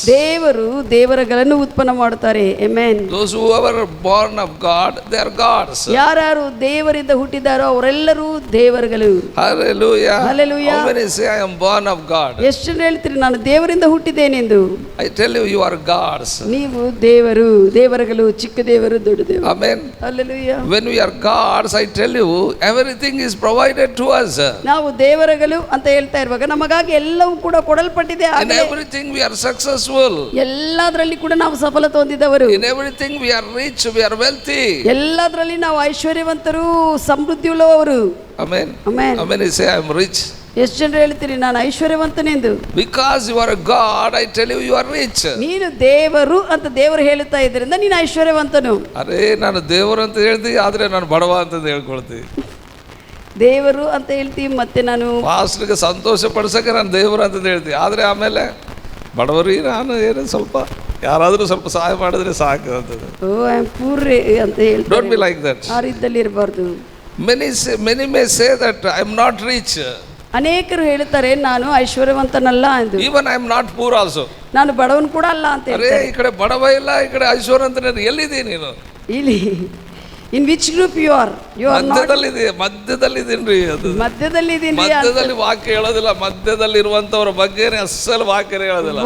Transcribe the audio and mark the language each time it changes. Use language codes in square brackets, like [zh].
[kn] ದೇವರು ದೇವರಗಳನ್ನು ಉತ್ಪನ್ನ ಮಾಡುತ್ತಾರೆ. [en] Amen. Those who are born of God, they are gods. [kn] ಯಾರು ದೇವರಿಂದ ಹುಟ್ಟಿದಾರೋ ಅವರೆಲ್ಲರೂ ದೇವರುಗಳು. Hallelujah. Hallelujah. [en] How many say I am born of God? [kn] ಎಷ್ಟು ಜನ ಹೇಳ್ತೀರಿ ನಾನು ದೇವರಿಂದ ಹುಟ್ಟಿದ್ದೇನೆಂದು? [en] I tell you, you are gods. [kn] ನೀವು ದೇವರುಗಳು, ಚಿಕ್ಕ ದೇವರು, ದೊಡ್ಡ ದೇವರು. [en] Amen. Hallelujah. When we are gods, I tell you, everything is provided to us. [kn] ನಾವು ದೇವರಗಳು ಅಂತ ಹೇಳ್ತಾ ಇರುವಾಗ ನಮಗಾಗಿ ಎಲ್ಲವೂ ಕೂಡ ಕೊಡಲ್ಪಟ್ಟಿದೆ. [en] In everything we are successful. [kn] ಎಲ್ಲದರಲ್ಲಿ ಕೂಡ ನಾವು ಸಫಲತೆ ಹೊಂದಿದವರು. [en] In everything we are rich, we are wealthy. [kn] ಎಲ್ಲದರಲ್ಲಿ ನಾವು ಐಶ್ವರ್ಯವಂತರು, ಸಮೃದ್ಧಿ ಉಳ್ಳವರು. [en] Amen. Amen. Amen. You say I am rich. [kn] ಎಷ್ಟು ಜನರು ಹೇಳ್ತೀರಿ ನಾನು ಐಶ್ವರ್ಯವಂತನೆಂದು? [en] Because you are a God, I tell you, you are rich. [kn] ನೀನು ದೇವರು ಅಂತ ದೇವರು ಹೇಳುತ್ತಾ ಇದ್ದರಿಂದ ನೀನು ಐಶ್ವರ್ಯವಂತನು. ಅರೇ ನಾನು ದೇವರು ಅಂತ ಹೇಳ್ತೀವಿ, ಆದ್ರೆ ನಾನು ಬಡವ ಅಂತ ಹೇಳ್ಕೊಳ್ತೀವಿ. ದೇವರು ಅಂತ ಹೇಳ್ತೀವಿ, ಮತ್ತೆ ನಾನು ಪಾಸ್ಟರ್ಗೆ ಸಂತೋಷ ಪಡಿಸಕ್ಕೆ ನಾನು ದೇವರು ಅಂತ ಹೇಳ್ತೀವಿ, ಆದ್ರೆ ಆಮೇಲೆ ಬಡವರಿಗೆ ನಾನು ಏನು ಸ್ವಲ್ಪ ಯಾರಾದರೂ ಸ್ವಲ್ಪ ಸಹಾಯ ಮಾಡಿದ್ರೆ ಸಾಕು ಅಂತದೆ. [en] oh I am poor [kn] ಅಂತ ಹೇಳ್ತಾರೆ. [en] Don't be like that. [kn] ಆ ರೀತಿಯಲ್ಲಿ ಇರಬಾರ್ದು. [en] Many may say that I am not rich. [kn] ಅನೇಕರು ಹೇಳ್ತಾರೆ ನಾನು ಐಶ್ವರ್ಯವಂತನಲ್ಲ ಎಂದು. [en] Even I am not poor also. [kn] ನಾನು ಬಡವನು ಕೂಡ ಅಲ್ಲ ಅಂತ ಹೇಳ್ತಾರೆ. ಅರೇ ಈ ಕಡೆ ಬಡವ ಇಲ್ಲ, ಈ ಕಡೆ ಐಶ್ವರ್ಯವಂತನ, ಎಲ್ಲಿದೆ ನೀನು? ಇಲ್ಲಿ [en] In which group you are? [kn] ಮಧ್ಯದಲ್ಲಿದ್ದೀನ್ರಿ. ಅದು ಮಧ್ಯದಲ್ಲಿ ವಾಕ್ಯ ಹೇಳೋದಿಲ್ಲ, ಮಧ್ಯದಲ್ಲಿ ಇರುವಂತವ್ರ ಬಗ್ಗೆನೇ ಅಸಲು ವಾಕ್ಯ ಹೇಳೋದಿಲ್ಲ.